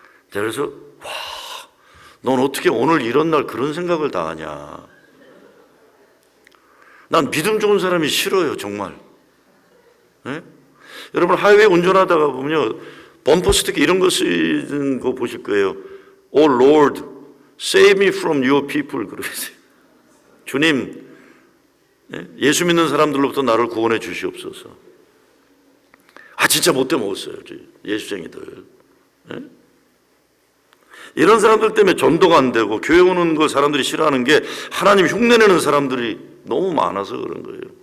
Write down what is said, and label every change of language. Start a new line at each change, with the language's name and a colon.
Korean: 그래서 넌 어떻게 오늘 이런 날 그런 생각을 다 하냐. 난 믿음 좋은 사람이 싫어요 정말. 네? 여러분 하이웨이 운전하다가 보면요 범퍼 스티커 이런 거 쓰는 거 보실 거예요.
English: Oh Lord, save me from your people
Korean: 그러세요. 주님, 예수 믿는 사람들로부터 나를 구원해 주시옵소서. 진짜 못돼 먹었어요 예수쟁이들. 네? 이런 사람들 때문에 전도가 안 되고 교회 오는 거 사람들이 싫어하는 게 하나님 흉내내는 사람들이 너무 많아서 그런 거예요.